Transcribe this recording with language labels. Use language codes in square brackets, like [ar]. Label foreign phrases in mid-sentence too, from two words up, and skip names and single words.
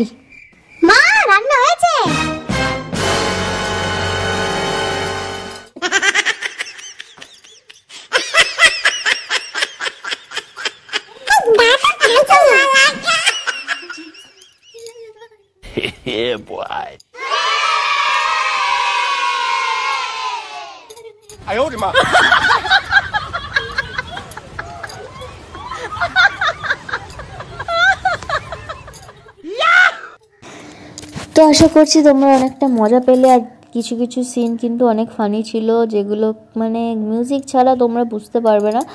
[bn] মা রান্না হয়েছে? [en] Yeah, boy. [zh] 哎呦我的妈！ [bn] তো আশা করছি তোমরা অনেকটা মজা পেলে। আর কিছু কিছু সিন কিন্তু অনেক ফানি ছিল, যেগুলো মানে মিউজিক ছাড়া তোমরা বুঝতে পারবে না।